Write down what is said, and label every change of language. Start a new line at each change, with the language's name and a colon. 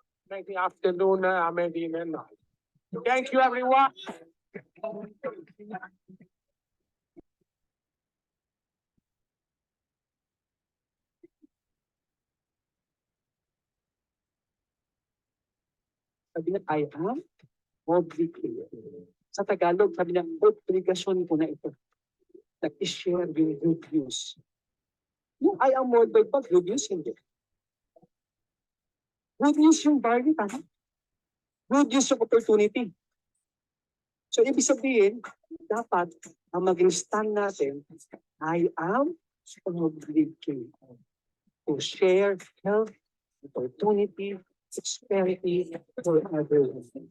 English: Maybe afternoon, maybe midnight. Thank you, everyone.
Filipino: Sabi niya,
English: I am obligated.
Filipino: Sa Tagalog, sabi niya, obligasyon ko na ito.
English: That is share yung good news. Yung I am worldwide pa, good news, hindi. Good news yung value, tama? Good news yung opportunity. So,
Filipino: ibig sabihin, dapat ang maging stand natin,
English: I am obligated to share health, opportunity, prosperity for others.